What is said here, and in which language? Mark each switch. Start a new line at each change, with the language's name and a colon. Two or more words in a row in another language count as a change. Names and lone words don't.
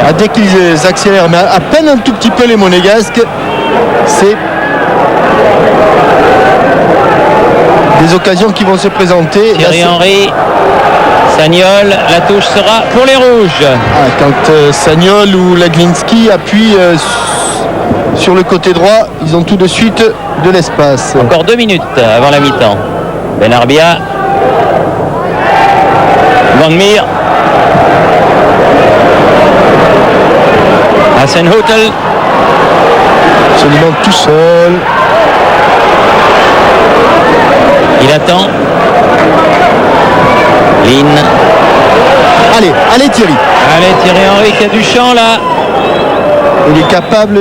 French: Ah, dès qu'ils accélèrent, mais à peine un tout petit peu les Monégasques, c'est des occasions qui vont se présenter. Thierry Henry. Sagnol, la touche sera pour les rouges. Ah, quand Sagnol ou Legwinski appuient sur le côté droit, ils ont tout de suite de l'espace. Encore 2 minutes avant la mi-temps. Benarbia. Van Meer. Hasenhüttl. Absolument tout seul. Il attend. Lynn. Allez, allez Thierry. Allez, Thierry Henry qui a du champ là. Il est capable.